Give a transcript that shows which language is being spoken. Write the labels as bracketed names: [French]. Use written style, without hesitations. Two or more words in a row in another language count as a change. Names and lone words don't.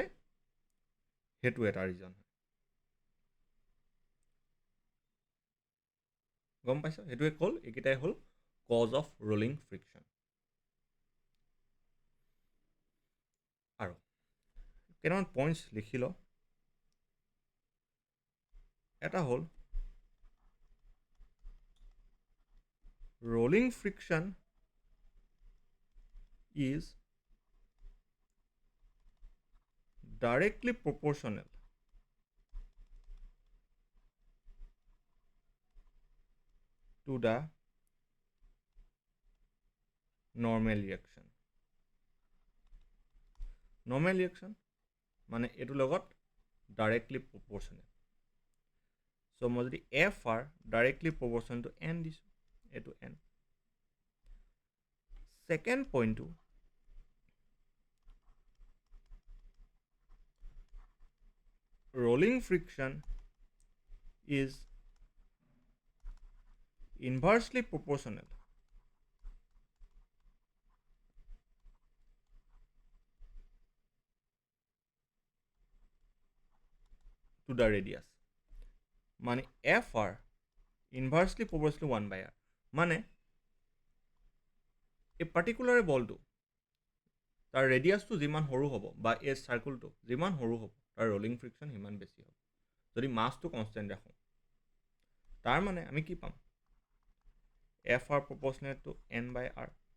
[Assamese] সেইটো এটা ৰিজন হয়, গম পাইছ? সেইটোৱে হ'ল, এইকেইটাই হ'ল [English] cause of rolling friction. [Assamese] আৰু কেইটামান পইণ্টছ লিখি ল। এটা হ'ল [English] rolling friction is directly proportional to the normal reaction. Normal reaction [Assamese] মানে এইটোৰ লগত [English] directly proportional. [Assamese] So মই যদি [English] FR directly proportional to N [Assamese] দিছোঁ, এইটো N. [English] Second point to rolling friction is inversely proportional to the radius. মানে FR inversely proportional to 1/r. [Assamese] মানে এই পাৰ্টিকুলাৰ বলটো তাৰ ৰেডিয়াছটো যিমান সৰু হ'ব, বা এই চাৰ্কুলটো যিমান সৰু হ'ব, তাৰ [English] rolling friction [Assamese] সিমান বেছি হ'ব। যদি মাছটো কনষ্টেণ্ট ৰাখোঁ, তাৰ মানে আমি কি পাম, FR [English] proportional to N/r.